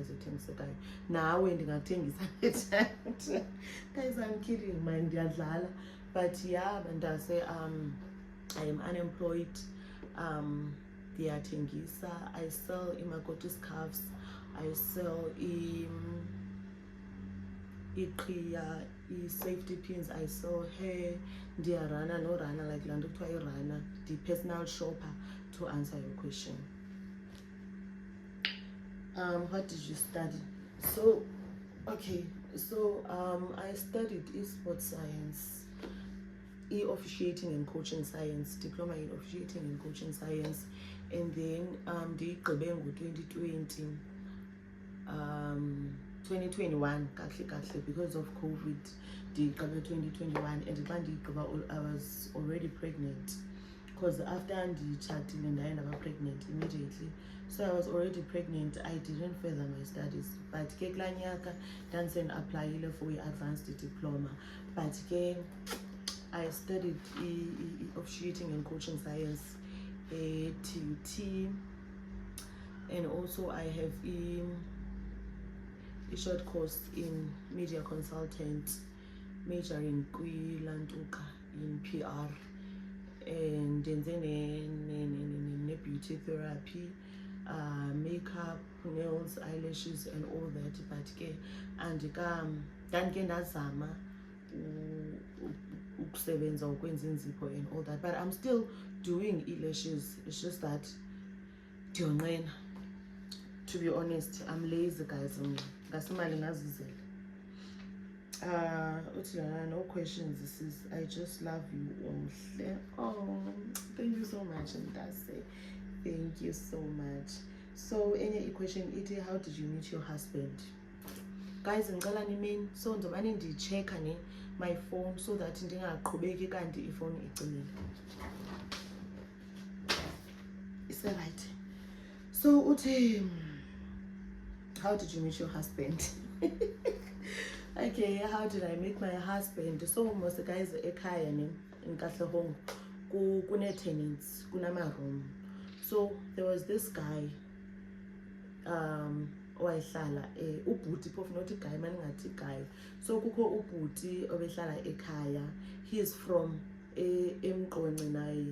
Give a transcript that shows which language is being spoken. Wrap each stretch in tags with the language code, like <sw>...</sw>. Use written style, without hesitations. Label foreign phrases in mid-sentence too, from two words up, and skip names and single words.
<en>Now when guys, I'm kidding, man, but yeah, and I say I am unemployed. Ndiyathengisa, I sell imakoti scarves, I sell iqhiya, safety pins, I sell hair,</en> <xh>ndiyarana norana,</xh> <en>like</en> <xh>laa nto kuthiwa irana,</xh> <en>personal shopper, to answer your question. What did you study? So okay, so I studied e-sports science, officiating and coaching science, diploma in officiating and coaching science, and then</en> <xh>ndigqibe ngo-2020, 2021 kahle</xh> <en>because of COVID,</en> <xh>ndigqibe 2021,</xh> <en>and</en> <xh>xa ndigqiba</xh> <en>I was already pregnant, because after</en> <xh>nditshatile ndaye ndaba</xh> <en>pregnant immediately. So I was already pregnant, I didn't further my studies, but ke</en> <xh>kulaa nyaka ndandisendaplayile</xh> <en>for i-advanced diploma, but ke I studied officiating and coaching science, TUT, and also I have a short course in media consultant, majoring kwilantuka in PR, and then beauty therapy, makeup, nails, eyelashes, and all that.</en> <xh>But ke andike ndazama ukusebenza ukwenza inzipho</xh> <en>and all that,</en> <xh>but I'm still doing eyelashes.</xh> <en>It's just that ndiyonqena, to be honest. I'm lazy guys,</en> <xh>ngasemali ngazizela.</xh> <en>No questions. This is I just love you. Oh, thank you so much, and that's it. Thank you so much. So any question, iti, how did you meet your husband? Guys,</en> <xh>ngicela nimeni, so ndizobane ndichecka</xh> <en>my phone so that</en> <xh>ndingaqhubeki kanti ifone icimile.</xh> <en>Is that right? So uthi, how did you meet your husband? Okay, how did I meet my husband? So most guys ekhaya in Katlehong kune tenants, kunama room. So there was this guy</en> <xh>owayehlala ubhuti,</xh> <en>phofu not guy, maningathi guy.</en> <xh>So kukho ubhuti obehlala ekhaya.</xh> <en>He is from</en> <xh>eMqonce naye.</xh>